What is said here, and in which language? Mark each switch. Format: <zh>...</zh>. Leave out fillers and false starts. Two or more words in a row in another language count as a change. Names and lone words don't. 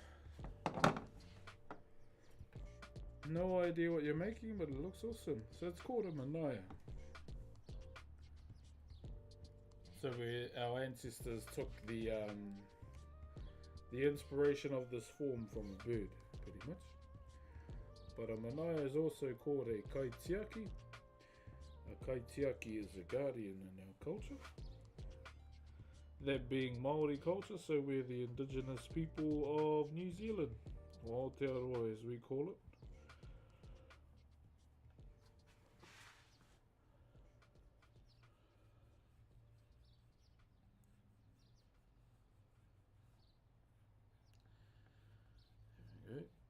<en>No idea what you're making, but it looks awesome. So it's called a manaya. So our ancestors took the inspiration of this form from a bird, pretty much. But a manaya is also called a kaitiaki. A kaitiaki is a guardian in our culture. That being Maori culture, so we're the indigenous people of New Zealand, or Aotearoa as we call it. Okay.</en>